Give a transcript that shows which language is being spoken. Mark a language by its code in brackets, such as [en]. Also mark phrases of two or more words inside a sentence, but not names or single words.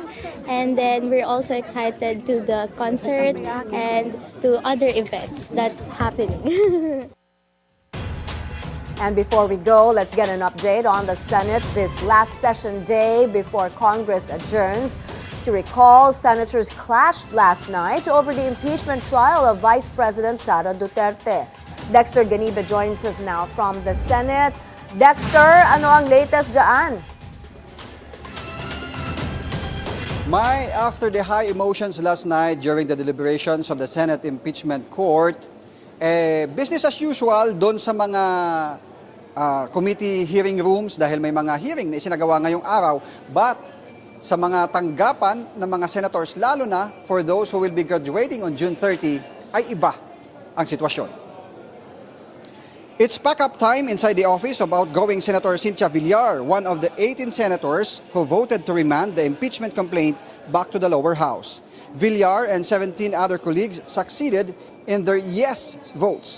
[en] And then we're also excited to the concert and to other events that's happening. And before we go, let's get an update on the Senate this last session day before Congress adjourns. To recall, senators clashed last night over the impeachment trial of Vice President Sara Duterte. Dexter Ganiba joins us now from the Senate. [tl] Dexter, ano ang latest dyan? Mai, [en] after the high emotions last night during the deliberations of the Senate Impeachment Court, business as usual [tl] doon sa mga [en] committee hearing rooms [tl] dahil may mga hearing na isinagawa ngayong araw, but sa mga tanggapan ng mga senators, lalo na [en] for those who will be graduating on June 30, [tl] ay iba ang sitwasyon. [en] It's pack-up time inside the office of outgoing Senator Cynthia Villar, one of the 18 senators who voted to remand the impeachment complaint back to the lower house. Villar and 17 other colleagues succeeded in their yes votes.